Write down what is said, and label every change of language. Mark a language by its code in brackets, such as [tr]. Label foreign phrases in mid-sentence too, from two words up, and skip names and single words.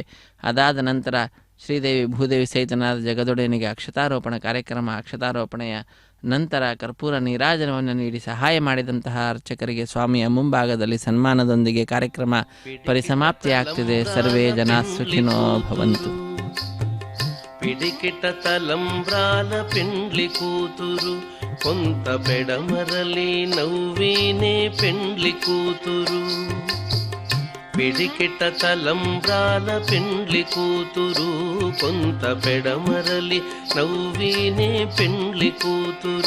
[kn] ಅದಾದ ನಂತರ ಶ್ರೀದೇವಿ ಭೂದೇವಿ ಸಹಿತನಾದ ಜಗದೊಡೆಯನಿಗೆ ಅಕ್ಷತಾರೋಪಣ ಕಾರ್ಯಕ್ರಮ. ಅಕ್ಷತಾರೋಪಣೆಯ ನಂತರ ಕರ್ಪೂರ ನೀರಾಜನವನ್ನು ನೀಡಿ ಸಹಾಯ ಮಾಡಿದಂತಹ ಅರ್ಚಕರಿಗೆ ಸ್ವಾಮಿಯ ಮುಂಭಾಗದಲ್ಲಿ ಸನ್ಮಾನದೊಂದಿಗೆ ಕಾರ್ಯಕ್ರಮ ಪರಿಸಮಾಪ್ತಿಯಾಗ್ತಿದೆ. [sa] ಸರ್ವೇ ಜನ ಸುಖಿನೋ ಭವಂತು. [te] పిడికిట తలంబ్రాల పెండ్లి కూతురు కొంత పెడమరలి నవ్వినే పెండ్లి కూతురు. పిడికిట తలంబ్రాల పెండ్లి కూతురు కొంత పెడమరలి నవ్వినే పెండ్లి కూతురు.